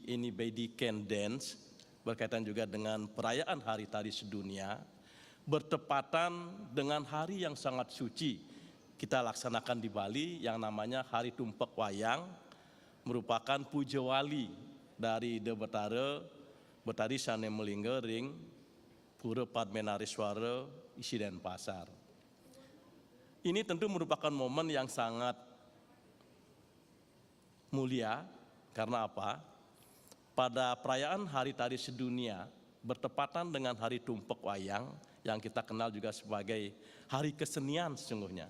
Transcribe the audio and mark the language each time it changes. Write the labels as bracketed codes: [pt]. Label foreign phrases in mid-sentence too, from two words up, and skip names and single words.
[id] Anybody Can Dance, berkaitan juga dengan perayaan Hari Tari Sedunia, bertepatan dengan hari yang sangat suci kita laksanakan di Bali yang namanya Hari Tumpek Wayang, merupakan puja wali dari De Betari [ban] Sane Melingga Ring [id] Pura Padmenariswara Isi Denpasar. Ini tentu merupakan momen yang sangat mulia, karena apa? Pada perayaan Hari Tari Sedunia bertepatan dengan Hari Tumpek Wayang yang kita kenal juga sebagai hari kesenian sesungguhnya.